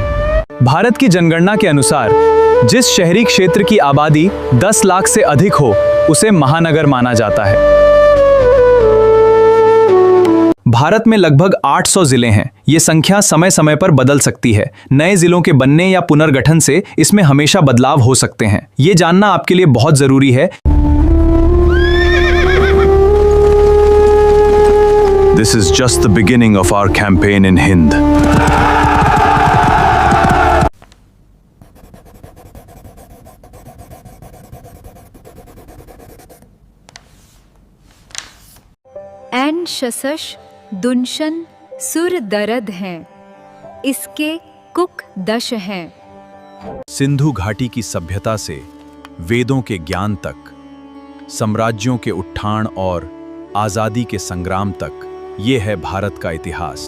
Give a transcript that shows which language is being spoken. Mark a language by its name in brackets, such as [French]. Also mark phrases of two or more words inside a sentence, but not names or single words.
[Hindi] भारत की जनगणना के अनुसार जिस शहरी क्षेत्र की आबादी 10 लाख से अधिक हो उसे महानगर माना जाता है। भारत में लगभग 800 जिले हैं। ये संख्या समय समय पर बदल सकती है। नए जिलों के बनने या पुनर्गठन से इसमें हमेशा बदलाव हो सकते हैं। ये जानना आपके लिए बहुत जरूरी है। [English] This is just the beginning of our campaign in Hind. एन शसश दुनशन सुर दरद हैं, इसके कुक दश हैं। [Hindi] सिंधु घाटी की सभ्यता से वेदों के ज्ञान तक, साम्राज्यों के उत्थान और आजादी के संग्राम तक, ये है भारत का इतिहास।